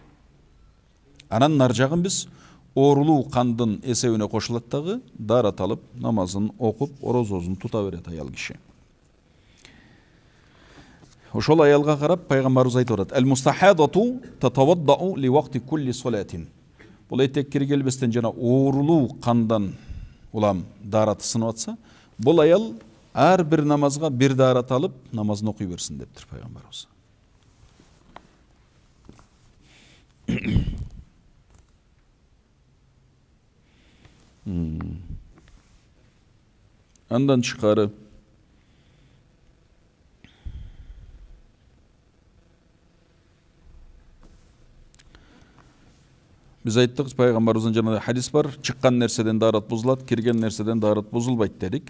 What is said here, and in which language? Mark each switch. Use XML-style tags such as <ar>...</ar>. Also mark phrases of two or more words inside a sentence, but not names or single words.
<ky>Анан нар жагын биз оорулуу кандын эсебине кошулат дагы, daarат алып намазын окуп, орозосун тута берет аял киши. Ошол аялга карап пайгамбарыбыз айтып атат:</ky> <ar>"المستحاضة تتوضأ لوقت كل صلاة."</ar> <ky>Бул этек кири келбестен жана оорулуу кандан улам daarаты сынып атса, бул аял ар бир намазга бир daarат алып намазын окуй берсин дептир пайгамбарыбыз. Андан тышкары биз айттык, пайгамбарыбыздын жанагы хадис бар, чыккан нерседен daarат бузулат, кирген нерседен daarат бузулбайт дедик.</ky>